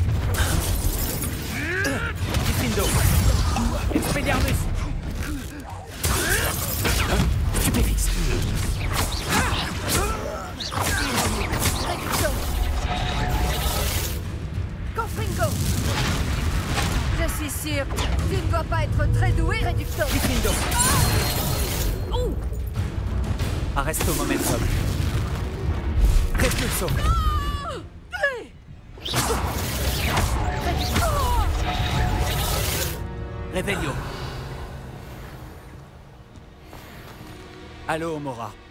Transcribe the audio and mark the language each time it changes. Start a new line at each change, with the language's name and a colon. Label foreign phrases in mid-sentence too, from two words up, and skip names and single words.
French: Diffindo. Expelliarmus. Stupéfixe. Confringo! Je suis sûre, tu ne dois pas être très doué, Réducto! Diffindo. Arresto momentum. Repulso. Revelio. Allo, Mora.